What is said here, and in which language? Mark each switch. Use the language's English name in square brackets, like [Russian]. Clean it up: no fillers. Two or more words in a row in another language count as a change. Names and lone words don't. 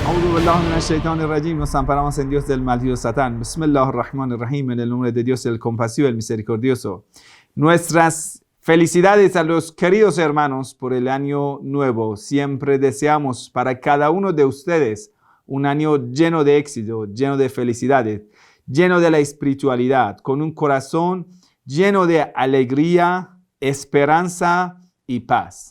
[Arabic] بالله من الشيطان الرجيم. [Spanish] Nos amparamos en Dios del maldito Satán. [Arabic] بسم الله الرحمن الرحيم. [Spanish] En el nombre de Dios, el compasivo, el misericordioso. Nuestras felicidades a los queridos hermanos por el año nuevo. Siempre deseamos para cada uno de ustedes un año lleno de éxito, lleno de felicidades, lleno de la espiritualidad, con un corazón lleno de alegría, esperanza y paz.